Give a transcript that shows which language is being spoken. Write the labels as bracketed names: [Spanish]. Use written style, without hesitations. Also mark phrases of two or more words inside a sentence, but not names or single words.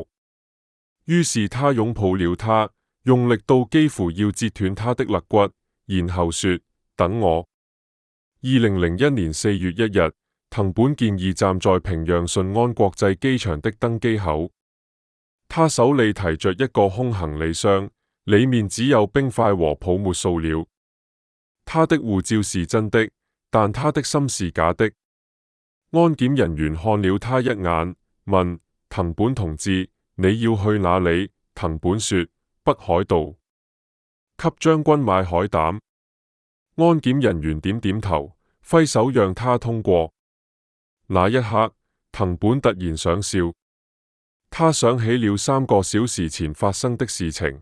[Chinese] 於是他擁抱了她，用力到幾乎要折斷她的肋骨，然後說：等我。2001年4月1日，藤本健二站在平壤順安國際機場的登機口，他手裏提着一個空行李箱，裏面只有冰塊和泡沫塑料。他的護照是真的，但他的心是假的。安檢人員看了他一眼，問： 藤本同志，你要去哪裏？藤本說：北海道。給將軍買海膽。安檢人員點點頭，揮手讓他通過。那一刻，藤本突然想笑。他想起了3個小時前發生的事情。